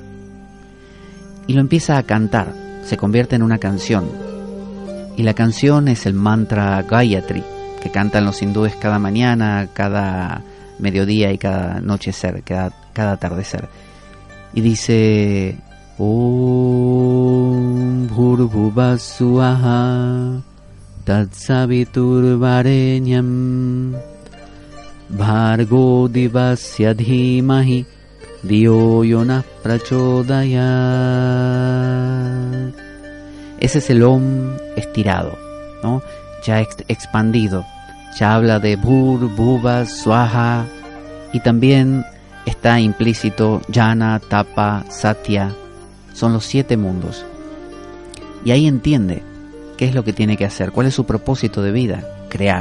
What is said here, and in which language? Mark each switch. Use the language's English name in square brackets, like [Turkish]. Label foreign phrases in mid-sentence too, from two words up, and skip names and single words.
[Spanish] Y lo empieza a cantar, se convierte en una canción. Y la canción es el mantra Gayatri, que cantan los hindúes cada mañana, cada mediodía y cada anochecer, cada atardecer. Y dice: [Sanskrit] Om Bhurvubhuvah Swaha Tatsaviturvarenyam Bhargo Divasya Dhimahi Dhiyo Yonah Prachodayat. [Spanish] Ese es el Om estirado, ¿no? Ya expandido. Ya habla de [Sanskrit] Bhurvubhuvah Swaha, [Spanish] y también está implícito Jnana, Tapa, Satya. Son los 7 mundos. Y ahí entiende qué es lo que tiene que hacer, cuál es su propósito de vida: crear.